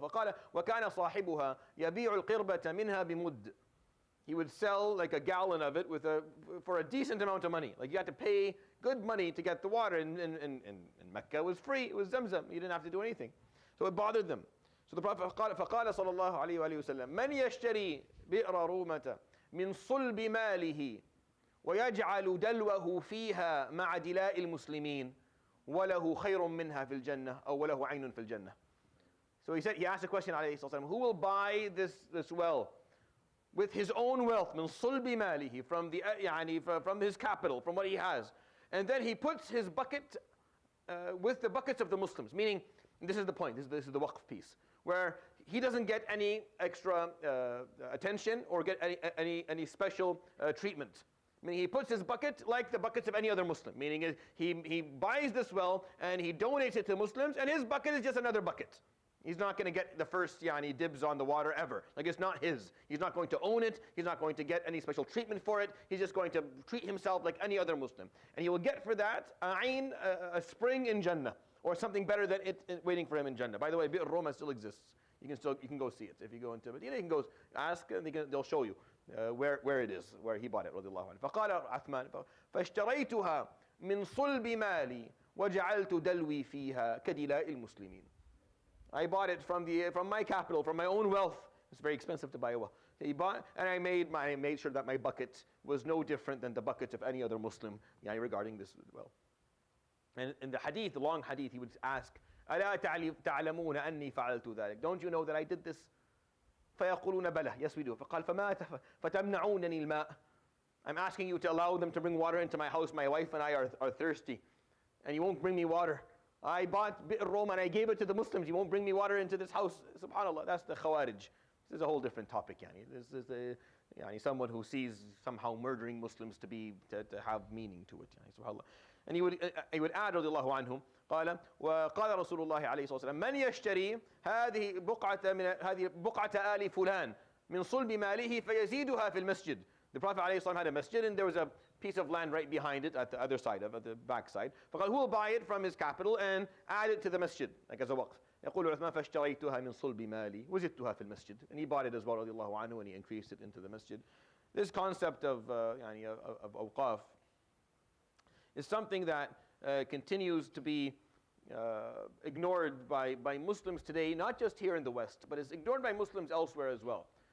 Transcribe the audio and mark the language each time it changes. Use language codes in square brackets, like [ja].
[ar] فقال وكان صاحبها يبيع القربة منها بمد. [en] He would sell like a gallon of it for a decent amount of money. Like you had to pay good money to get the water. In Mecca it was free, it was Zamzam. You didn't have to do anything. So it bothered them. So the Prophet [ar] فقال صلى الله عليه وآله وسلم من يشتري بئر رومة من صلب ماله ويجعل دلوه فيها مع دلاء المسلمين وله خير منها في الجنة أو وله عين في الجنة. [en] So he asked a question [ar] عليه الصلاة والسلام, [en] who will buy this well with his own wealth, [ar] min sulbi malihi, [en] from his capital, from what he has, and then he puts his bucket with the buckets of the Muslims. Meaning, this is the point. This is the waqf piece, where he doesn't get any extra attention or get any special treatment. Meaning, he puts his bucket like the buckets of any other Muslim. Meaning, he buys this well and he donates it to Muslims, and his bucket is just another bucket. He's not going to get the first dibs on the water ever. Like it's not his. He's not going to own it. He's not going to get any special treatment for it. He's just going to treat himself like any other Muslim. And he will get for that a spring in Jannah, or something better than it waiting for him in Jannah. By the way, Bi'r Roma still exists. You can go see it. If you go into Medina, you can go ask, and they'll show you where it is, where he bought it. [ar] رضي الله عنه. فقال عثمان فاشتريتها من صلب مالي وجعلت دلوي فيها كدلاء المسلمين. [en] I bought it from my capital, from my own wealth. It's very expensive to buy a well. He bought, and I made sure that my bucket was no different than the bucket of any other Muslim regarding this well. And in the hadith, the long hadith, he would ask, [ar] ألا تعلمون أني فعلت ذلك? [en] Don't you know that I did this? [ar] فيقولون بلى. [en] Yes, we do. [ar] فقال فما فتمنعونني الماء. [en] I'm asking you to allow them to bring water into my house. My wife and I are thirsty, and you won't bring me water. I bought Bi'r Roma and I gave it to the Muslims. You won't bring me water into this house. Subhanallah, that's the Khawarij. This is a whole different topic. This is someone who sees somehow murdering Muslims to have meaning to it. SubhanAllah. And he would add [ar] رضي الله عنهم قال وقال رسول الله عليه الصلاة والسلام من يشتري هذه بقعة آل فلان من صلب ماله فيزيدها في المسجد. [en] The Prophet [ar] عليه الصلاة والسلام [en] had a masjid and there was a piece of land right behind it at the other side, at the back side. فقال who will buy it from his capital and add it to the masjid, like as a waqf. [ar] يقول عثمان فاشتريتها من صلب مالي وزدتها في المسجد. [en] And he bought it as well [ar] رضي الله عنه [en] and he increased it into the masjid. This concept of awqaf is something that continues to be ignored by Muslims today, not just here in the West, but is ignored by Muslims elsewhere as well.